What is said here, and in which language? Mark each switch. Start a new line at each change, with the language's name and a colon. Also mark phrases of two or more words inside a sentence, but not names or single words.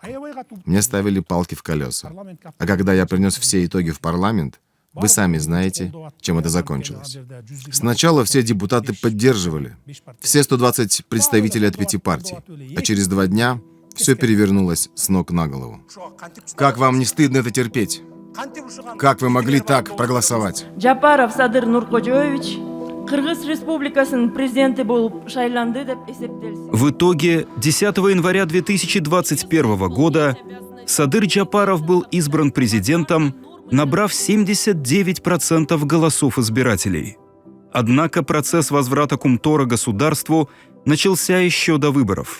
Russian: Мне ставили палки в колеса. А когда я принес все итоги в парламент, вы сами знаете, чем это закончилось. Сначала все депутаты поддерживали, все 120 представителей от 5 партий, а через 2 дня все перевернулось с ног на голову. Как вам не стыдно это терпеть? Как вы могли так проголосовать?
Kyrgyz: Джапаров Садыр Нуркожоевич Кыргыз Республикасынын президенти болуп шайланды деп эсептелсин.
Russian: В итоге 10 января 2021 года Садыр Джапаров был избран президентом, набрав 79% голосов избирателей. Однако процесс возврата Кумтора государству начался еще до выборов.